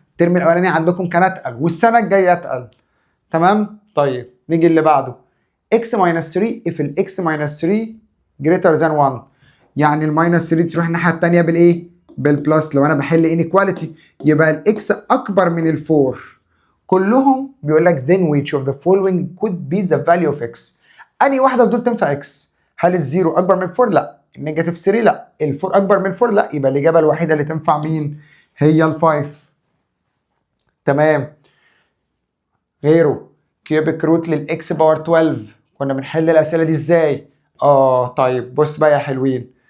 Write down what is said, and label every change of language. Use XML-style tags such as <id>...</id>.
<ar>الترم الاولاني عندكم كان اتقل والسنه الجايه اتقل. تمام؟ طيب نيجي اللي بعده.</ar> <en>x minus 3 if ال x minus 3 greater than 1.</en> <ar>يعني الماينس 3 تروح الناحيه الثانيه بالايه؟ بالبلس. لو انا بحل انيكواليتي يبقى الاكس اكبر من الفور. كلهم بيقول لك</ar> <en>then which of the following could be the value of x.</en> <ar>انهي واحده في دول تنفع اكس؟ هل الزيرو اكبر من 4؟ لا. النيجاتيف 3 لا. الفور اكبر من 4 لا. يبقى الاجابه الوحيده اللي تنفع مين؟ هي ال5. تمام. غيره كيوبيك روت للاكس باور 12. كنا بنحل الاسئله دي ازاي؟ طيب بص بقى يا حلوين.</ar>